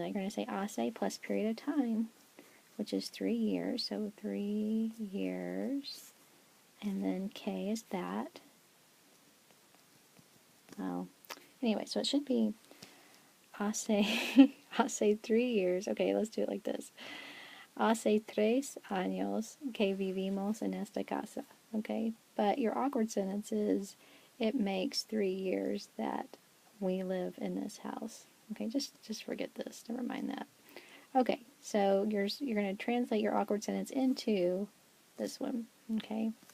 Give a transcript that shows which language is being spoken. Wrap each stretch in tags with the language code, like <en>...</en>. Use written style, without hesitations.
<en>You're going to say hace plus period of time, which is 3 years, so 3 years, and then K is that. Oh, anyway, so it should be hace, hace 3 years. Okay, let's do it like this.</en> <es>Hace 3 años que vivimos en esta casa.</es> <en>Okay, but your awkward sentence is, it makes 3 years that we live in this house. Okay, just forget this. Never mind that. Okay, so you're going to translate your awkward sentence into this one. Okay.</en>